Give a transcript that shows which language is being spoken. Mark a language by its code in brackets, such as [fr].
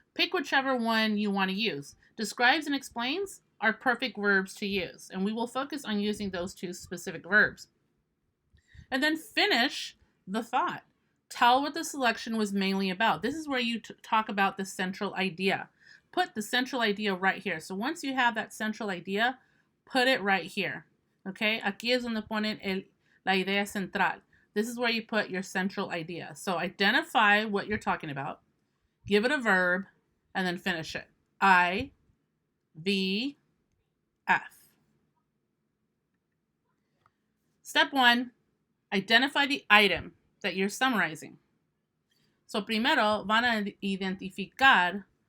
[en] Pick whichever one you want to use. Describes and explains are perfect verbs to use, and we will focus on using those two specific verbs. And then finish the thought. Tell what the selection was mainly about. This is where you talk about the central idea. Put the central idea right here. So once you have that central idea, put it right here. Okay? [es] Aquí es donde ponen la idea central. [en] This is where you put your central idea. So identify what you're talking about, give it a verb, and then finish it. IVF. Step 1, identify the item that you're summarizing. So [es] primero van a identificar